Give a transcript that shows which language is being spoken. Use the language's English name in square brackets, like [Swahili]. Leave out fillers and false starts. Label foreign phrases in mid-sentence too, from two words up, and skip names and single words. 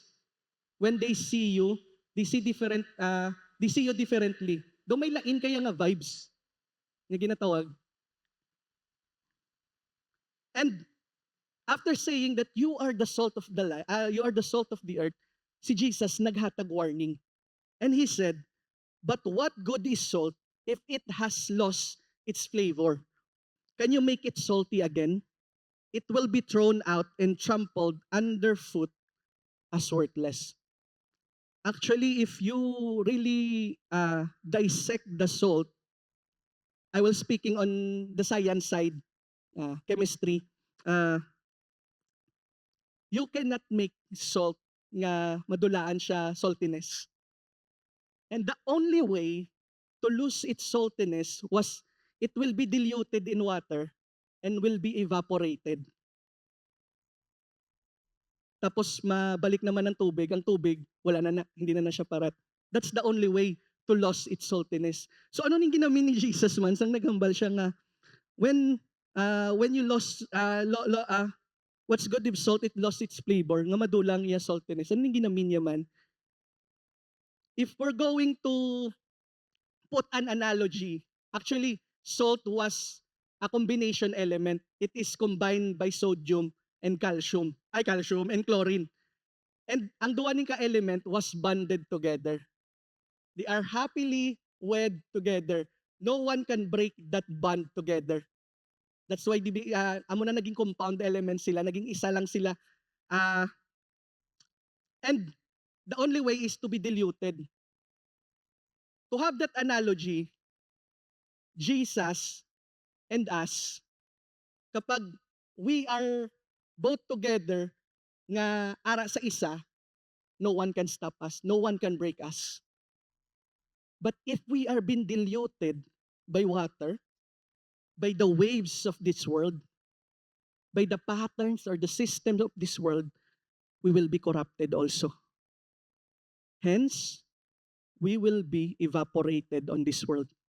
[English] When they see you, they see you differently. [Hiligaynon] Do may lain kaya nga vibes nga ginatawag. [English] And after saying that you are the salt of you are the salt of the earth, [Hiligaynon] si Jesus naghatag warning. [English] And he said, but what good is salt if it has lost its flavor? Can you make it salty again? It will be thrown out and trampled underfoot as worthless. Actually, if you really dissect the salt, I will speaking on the science side, chemistry. You cannot make salt [Hiligaynon] nga madulaan siya [English] saltiness. And the only way to lose its saltiness was it will be diluted in water and will be evaporated. [Hiligaynon] Tapos mabalik naman ng tubig, ang tubig, hindi na siya parat. [English] That's the only way to lose its saltiness. [Hiligaynon] So ano ning ginamin ni Jesus man sang naghambal siya nga [English] when you lost what's good if salt it lost its flavor [Hiligaynon] nga madulang iya saltiness. Ano ning ginamin niya man? [English] If we're going to put an analogy, actually salt was a combination element. It is combined by sodium and calcium and chlorine. [Hiligaynon] And ang duwa ning ka-element [English] was bonded together. They are happily wed together. No one can break that bond together. That's why [Hiligaynon] amo na naging [English] compound elements [Hiligaynon] sila, naging isa lang sila. [English] And the only way is to be diluted. To have that analogy, Jesus and us, kapag we are both together [Hiligaynon] nga ara sa isa, [English] no one can stop us, no one can break us. But if we are being diluted by water, by the waves of this world, by the patterns or the systems of this world, we will be corrupted also. Hence, we will be evaporated on this world.